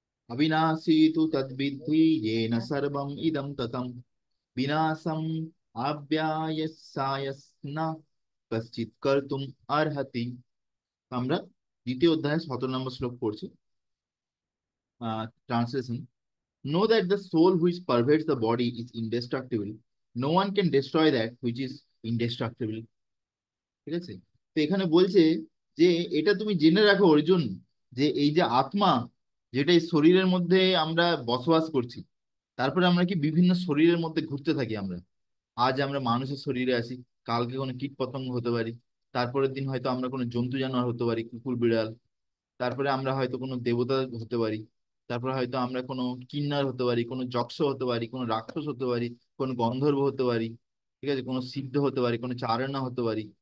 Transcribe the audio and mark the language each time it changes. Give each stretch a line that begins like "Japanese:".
Sanskrit: अविनाशी तु तद्विद्धि येन सर्वम् इदं ततं विनाशम् আব্যায়সায়স্ন কশ্চিৎ কর্তুম अर्हति।
Bangla: আমরা দ্বিতীয় অধ্যায় 17 নম্বর শ্লোক পড়ছি।
English: Translation: know that the soul which pervades the body is indestructible. No one can destroy that which is indestructible.
Bangla: ঠিক আছে? তো এখানে বলছে যে এটা তুমি জেনে রাখো অর্জুন, যে এই যে আত্মা, যেটা এই শরীরের মধ্যে আমরা বসবাস করছি, তারপরে আমরা কি বিভিন্ন শরীরের মধ্যে ঘুরতে থাকি আমরা। আজ আমরা মানুষের শরীরে আছি, কালকে কোনো কীট পতঙ্গ হতে পারি, তারপরের দিন হয়তো আমরা কোনো জন্তু জানোয়ার হতে পারি, কুকুর বিড়াল, তারপরে আমরা হয়তো কোনো দেবতা হতে পারি, তারপরে হয়তো আমরা কোনো কিন্নর হতে পারি, কোনো যক্ষ হতে পারি, কোনো রাক্ষস হতে পারি, কোনো গন্ধর্ব হতে পারি, ঠিক আছে, কোনো সিদ্ধ হতে পারি, কোনো চারণা হতে পারি।